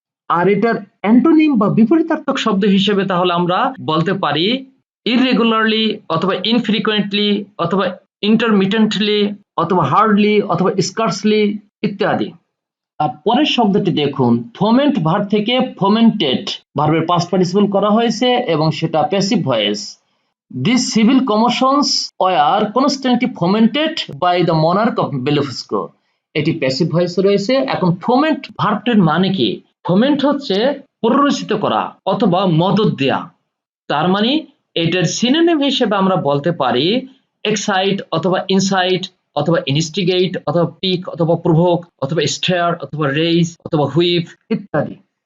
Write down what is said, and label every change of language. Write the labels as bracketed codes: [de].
[bn] আর এটার অ্যান্টোনিম বা বিপরীতার্থক শব্দ হিসেবে তাহলে আমরা বলতে পারি ইররেগুলারলি অথবা ইনফ্রিকোয়েন্টলি অথবা ইন্টারমিটেন্টলি অথবা হার্ডলি অথবা স্কার্সলি ইত্যাদি। আর পরের শব্দটি দেখুন ফোমেন্ট ভার্ব থেকে ফোমেন্টেড ভার্বের পাস্ট পার্টিসিপল করা হয়েছে এবং সেটা passive voice. [en] These civil commotions were constantly fomented by the monarch of Blefuscu. [bn] এটি প্যাসিভ ভয়েসে রয়েছে। এখন ফোমেন্ট ভার্বটির মানে কি? ফোমেন্ট হচ্ছে প্ররোচিত করা অথবা মদদ দেয়া। তার মানে এটার সিনোনিম হিসেবে আমরা বলতে পারি এক্সাইট অথবা ইনসাইট অথবা ইনস্টিগেট অথবা পিক অথবা প্রভোক অথবা স্টেয়ার অথবা রেইজ অথবা হুইপ ইত্যাদি।